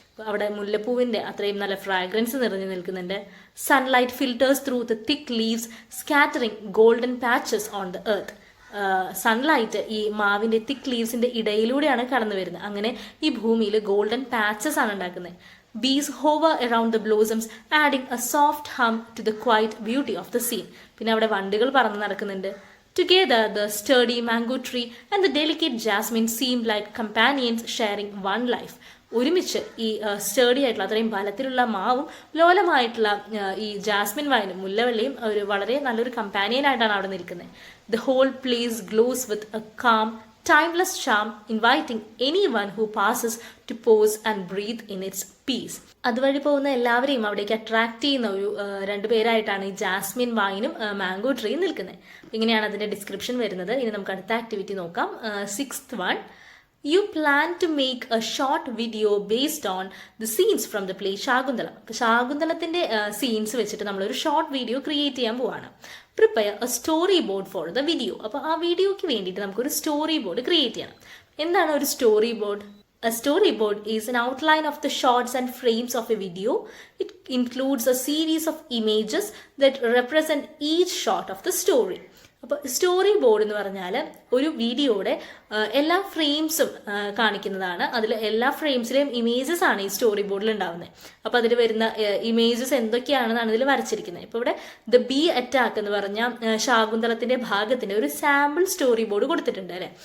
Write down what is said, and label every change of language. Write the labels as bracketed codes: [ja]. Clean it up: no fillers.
[ml] അവിടെ മുല്ലപ്പൂവിൻ്റെ അത്രയും നല്ല ഫ്രാഗ്രൻസ് നിറഞ്ഞു നിൽക്കുന്നുണ്ട്. [en] Sunlight filters through the thick leaves, scattering golden patches on the earth. [ml] Sunlight ഈ മാവിൻ്റെ തിക്ക് ലീവ്സിൻ്റെ ഇടയിലൂടെയാണ് കടന്നു വരുന്നത്. അങ്ങനെ ഈ ഭൂമിയിൽ ഗോൾഡൻ പാച്ചസ് ആണ് ഉണ്ടാക്കുന്നത്. [en] Bees hover around the blossoms, adding a soft hum to the quiet beauty of the scene. [ml] പിന്നെ അവിടെ വണ്ടുകൾ പറന്ന് നടക്കുന്നുണ്ട്. [en] Together, the sturdy mango tree and the delicate jasmine seemed like companions sharing one life. [ml] ഒരുമിച്ച് ഈ സ്റ്റേഡി ആയിട്ടുള്ള അത്രയും ബലത്തിലുള്ള മാവും ലോലമായിട്ടുള്ള ഈ ജാസ്മിൻ വൈനും മുല്ലവള്ളിയും ഒരു വളരെ നല്ലൊരു കമ്പാനിയൻ ആയിട്ടാണ് അവിടെ നിൽക്കുന്നത്. [en] The whole place glows with a calm timeless charm, inviting anyone who passes to pause and breathe in its peace. [ml] അതുവഴി പോകുന്ന എല്ലാവരെയും അവിടേക്ക് അട്രാക്ട് ചെയ്യുന്ന ഒരു രണ്ടുപേരായിട്ടാണ് ഈ ജാസ്മിൻ വൈനും മാംഗോ ട്രീ നിൽക്കുന്നത്. ഇങ്ങനെയാണ് അതിൻ്റെ ഡിസ്ക്രിപ്ഷൻ വരുന്നത്. ഇനി നമുക്ക് അടുത്ത ആക്ടിവിറ്റി നോക്കാം. [en] 6th one, you plan to make a short video based on the scenes from the play Shakuntalam. [ml] അപ്പോൾ ശാകുന്തളത്തിൻ്റെ സീൻസ് വെച്ചിട്ട് നമ്മളൊരു ഷോർട്ട് വീഡിയോ ക്രിയേറ്റ് ചെയ്യാൻ പോവാണ്. [en] Prepare a story board for the video. [ml] അപ്പോൾ ആ വീഡിയോയ്ക്ക് വേണ്ടിയിട്ട് നമുക്കൊരു സ്റ്റോറി ബോർഡ് ക്രിയേറ്റ് ചെയ്യണം. എന്താണ് ഒരു story board? [en] A storyboard is an outline of the shots and frames of a video. It includes a series of images that represent each shot of the story. [ml] അപ്പോൾ story board എന്ന് പറഞ്ഞാൽ ഒരു വീഡിയോയുടെ എല്ലാ ഫ്രെയിംസും കാണിക്കുന്നതാണ്. അതിൽ എല്ലാ ഫ്രെയിംസിലെയും ഇമേജസ് ആണ് ഈ സ്റ്റോറി ബോർഡിൽ ഉണ്ടാവുന്നത്. അപ്പോൾ അതിൽ വരുന്ന ഇമേജസ് എന്തൊക്കെയാണെന്നാണ് ഇതിൽ വരച്ചിരിക്കുന്നത്. ഇപ്പോൾ ഇവിടെ ദ ബി അറ്റാക്ക് എന്ന് പറഞ്ഞ ശാകുന്തളത്തിൻ്റെ ഭാഗത്തിൻ്റെ ഒരു സാമ്പിൾ സ്റ്റോറി ബോർഡ് കൊടുത്തിട്ടുണ്ട് അല്ലേ.